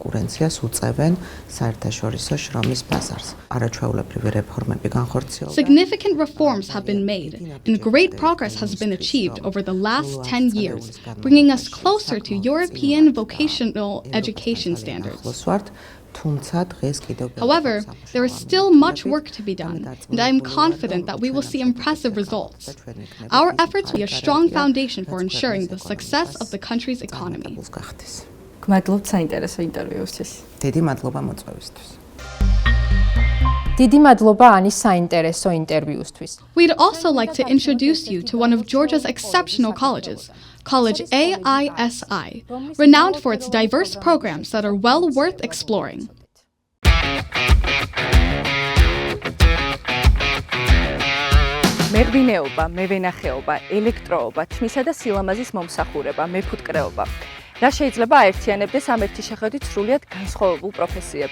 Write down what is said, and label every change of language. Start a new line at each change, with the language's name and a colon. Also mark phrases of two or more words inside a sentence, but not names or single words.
English: Significant reforms have been made, and great progress has been achieved over the last 10 years, bringing us closer to European vocational education standards. However, there is still much work to be done, and I am confident that we will see impressive results. Our efforts will be a strong foundation for ensuring the success of the country's economy.
Georgian: დიდი მადლობა ანის საინტერესო ინტერვიუსთვის.
English: We'd also like to introduce you to one of Georgia's exceptional colleges, College AISI, renowned for its diverse programs that are well worth exploring.
Georgian: მეღვინეობა, მევენახეობა, ელექტროობა, თმისა და სილამაზის მომსახურება, მეფუტკრეობა. რა შეიძლება აერთიანებდეს ამ ერთი შეხედვით სრულიად განსხვავებულ პროფესიებს.